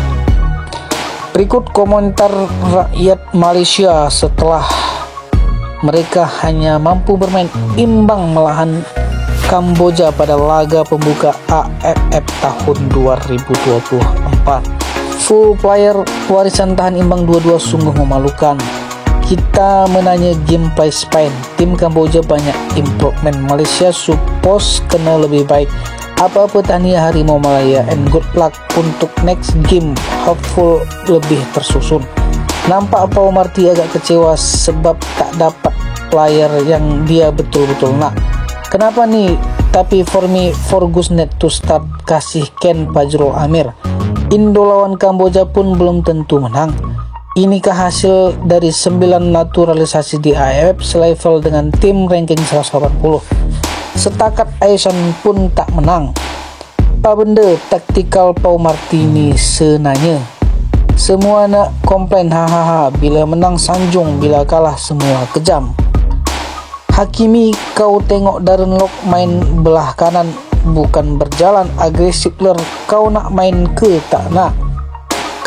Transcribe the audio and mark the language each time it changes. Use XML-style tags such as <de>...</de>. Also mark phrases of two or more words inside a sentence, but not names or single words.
<id>Berikut komentar rakyat Malaysia setelah mereka hanya mampu bermain imbang melawan Kamboja pada laga pembuka AFF tahun 2024.</id> <en>Full player</en> <ms>warisan tahan imbang 2-2 sungguh memalukan. Kita menanya game Spain,</ms> <id>tim Kamboja banyak improvement.</id> <ms>Malaysia suppose kena lebih baik. Apa-apa tahniah Harimau Malaya and</ms> <en>good luck</en> <ms>untuk</ms> <en>next game.</en> <ms>Hopeful lebih tersusun. Nampak Pau Marty agak kecewa sebab tak dapat player yang dia betul-betul nak. Kenapa nih? Tapi</ms> <en>for me, Fergus need to start</en> <ms>kasih Ken Fajrul Amir.</ms> <id>Indo lawan Kamboja pun belum tentu menang. Inikah hasil dari 9 naturalisasi di AFF selevel dengan tim ranking 180?</id> <ms>Setakat Aisan pun tak menang. Apa benda taktikal Pau Marty ni senanya? Semua nak komplain hahaha, bila menang sanjung, bila kalah semua kejam. Hakimi, kau tengok Darren Lock main belah kanan bukan berjalan agresif ler, kau nak main ke tak nak?</ms>